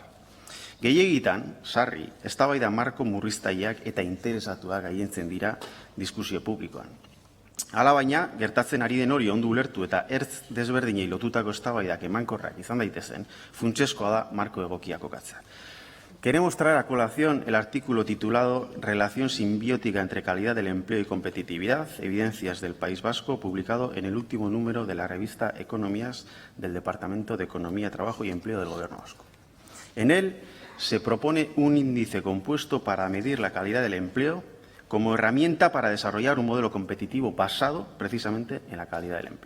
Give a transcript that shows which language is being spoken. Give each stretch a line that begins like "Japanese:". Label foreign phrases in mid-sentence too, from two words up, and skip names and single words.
Basque: Gehiegitan, sarri, eztabaida marko murriztaileak eta interesatuak gailentzen dira diskusio publikoan. Hala baina, gertatzen ari den hori ondo ulertu eta ertz desberdinei lotutako eztabaidak emankorrak izan daitezen, funtsezkoa da marko egokia kokatzea.
Spanish: Queremos traer a colación el artículo titulado Relación simbiótica entre calidad del empleo y competitividad, evidencias del País Vasco, publicado en el último número de la revista Economías del Departamento de Economía, Trabajo y Empleo del Gobierno Vasco. En él se propone un índice compuesto para medir la calidad del empleo como herramienta para desarrollar un modelo competitivo basado precisamente en la calidad del empleo.